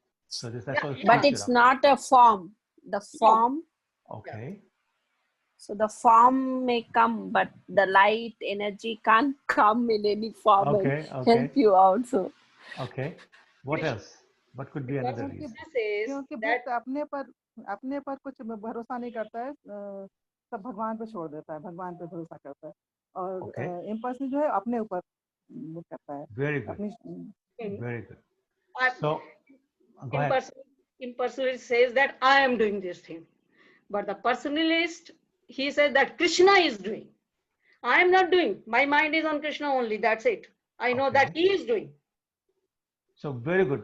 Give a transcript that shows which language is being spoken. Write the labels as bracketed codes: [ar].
[en] So that's all. But it's not a form. The form. Okay. So the form may come, but the light energy can't come in any form and help you out. So. Okay. What else? What could be another reason? [hi] क्योंकि भक्त अपने पर कुछ भरोसा नहीं करता है, सब भगवान पे छोड़ देता है, भगवान पे भरोसा करता है, और इम्पल्सिव जो है अपने ऊपर करता है. [en] Very good. Very good. So, go ahead. Impersonalist says that I am doing this thing, but the personalist, he says that Krishna is doing. I am not doing. My mind is on Krishna only. That's it. I know that he is doing. So very good.